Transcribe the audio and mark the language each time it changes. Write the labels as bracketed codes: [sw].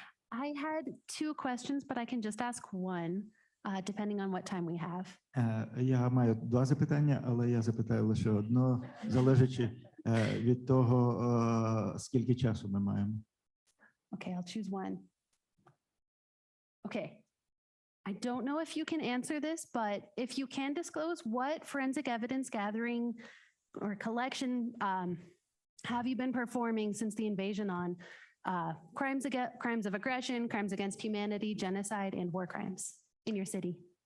[en] I had 2 questions, but I can just ask one, depending on what time we have. [uk] Я маю 2 запитання, але я запитаю лише одно, залежачи від того, скільки часу ми маємо. [en] Okay, I'll choose one. Okay. I don't know if you can answer this, but if you can disclose, what forensic evidence gathering or collection have you been performing since the invasion on crimes of aggression, crimes against humanity, genocide, and war crimes in your city?